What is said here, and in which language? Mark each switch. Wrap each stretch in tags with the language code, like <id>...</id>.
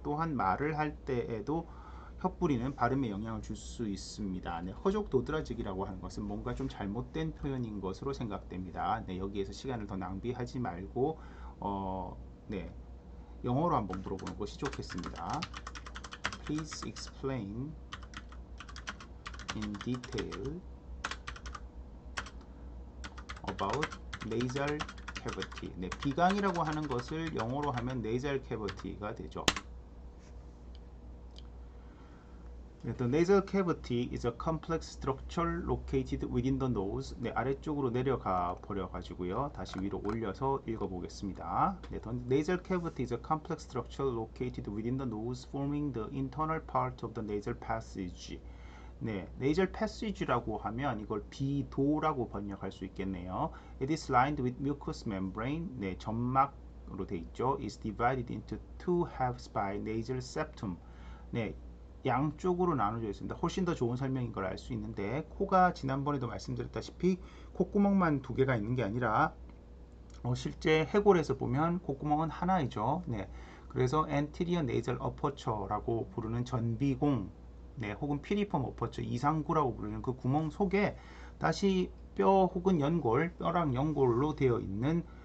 <ko>또한 말을 할 때에도 혀뿌리는 발음에 영향을 줄 수 있습니다. 네, 허족 도드라지기라고 하는 것은 뭔가 좀 잘못된 표현인 것으로 생각됩니다. 네, 여기에서 시간을 더 낭비하지 말고 네, 영어로 한번 물어보는 것이 좋겠습니다.</ko> <en>Please explain in detail about nasal cavity.</en> <ko>네, 비강이라고 하는 것을 영어로 하면 nasal cavity가 되죠.</ko> <en>The nasal cavity is a complex structure located within the nose.</en> <ko>네, 아래쪽으로 내려가 버려 가지고요. 다시 위로 올려서 읽어 보겠습니다.</ko> <en>네, the nasal cavity is a complex structure located within the nose forming the internal part of the nasal passage.</en> <ko>네, nasal passage라고 하면 이걸 비도라고 번역할 수 있겠네요.</ko> <en>It is lined with mucous membrane.</en> <ko>네, 점막으로 돼 있죠.</ko> <en>Is divided into two halves by nasal septum.</en> <ko>네, 양쪽으로 나눠져 있습니다. 훨씬 더 좋은 설명인 걸 알 수 있는데 코가 지난번에도 말씀드렸다시피 콧구멍만 두 개가 있는 게 아니라 실제 해골에서 보면 콧구멍은 하나이죠. 네, 그래서 anterior nasal aperture라고 부르는 전비공, 네, 혹은 피리폼 어퍼처 이상구라고 부르는 그 구멍 속에 다시 뼈 혹은 연골, 뼈랑 연골로 되어 있는</ko>